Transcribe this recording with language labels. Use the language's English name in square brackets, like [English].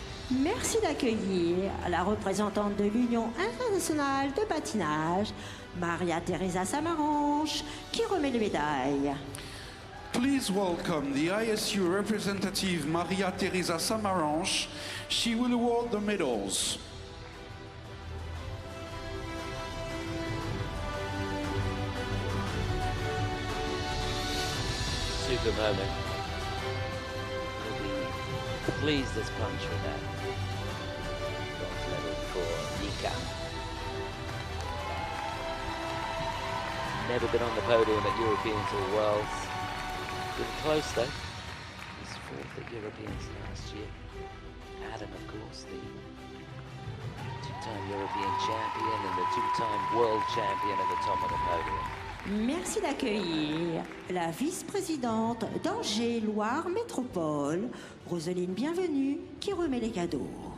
[French] Merci d'accueillir la représentante de l'Union internationale de patinage, Maria Teresa Samaranch, qui remet les médailles. [English] Please welcome the ISU representative Maria Teresa Samaranch. She will award the medals. Super moment. We'll be pleased as punch with that. Bronze medal for Nika. Never been on the podium at Europeans or Worlds. Been close though. He was 4th at Europeans last year. Adam, of course, the 2-time European champion and the 2-time world champion at the top of the podium. [French] Merci d'accueillir la vice-présidente d'Angers-Loire Métropole, Roseline Bienvenue, qui remet les cadeaux.